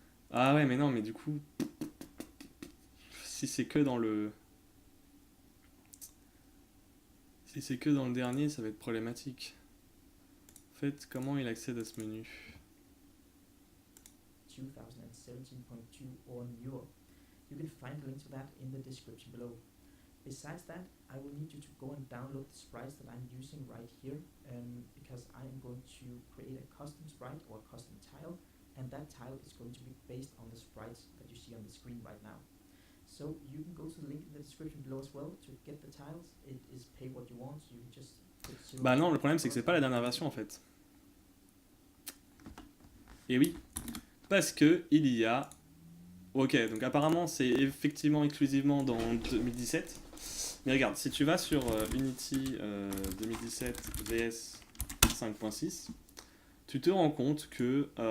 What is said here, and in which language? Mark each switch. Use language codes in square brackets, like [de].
[fr] Ah ouais, mais non, mais du coup, si c'est que dans le... Si c'est que dans le dernier, ça va être problématique. En fait, comment il accède à ce menu? [en] 2017.2 or newer. You can find the link to that in the description below. Besides that, I will need you to go and download the sprites that I'm using right here, because I am going to create a custom sprite or a custom tile, and that tile is going to be based on the sprites that you see on the screen right now. So you can go to the link in the description below as well to get the tiles. It is pay what you want, so you can just put zero. [fr] Bah non, le problème c'est que c'est pas la dernière version en fait. Et oui, parce que il y a... Ok, donc apparemment c'est effectivement exclusivement dans 2017. Mais regarde, si tu vas sur Unity 2017 VS 5.6, tu te rends compte que...